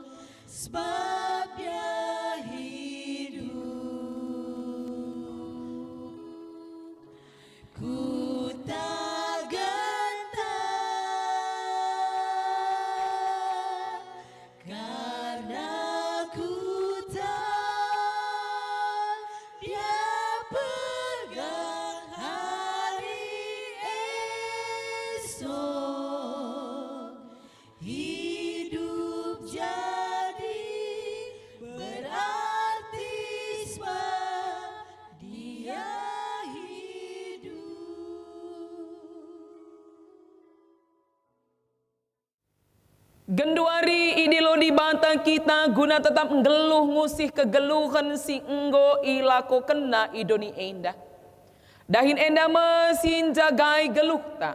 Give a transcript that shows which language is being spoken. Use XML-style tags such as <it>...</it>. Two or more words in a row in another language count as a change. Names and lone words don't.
<id>Sebab dia hidup, ku tak gentar, karena ku tahu dia pegang hari esok. Hidup jadi berarti sebab dia hidup.</id> <btx>Genduari idilo di bata kita guna tetap ngeluh ngusih kegeluhan si enggo ilako kena idoni enda. Dahin enda mesin jagai geluh ta.</btx>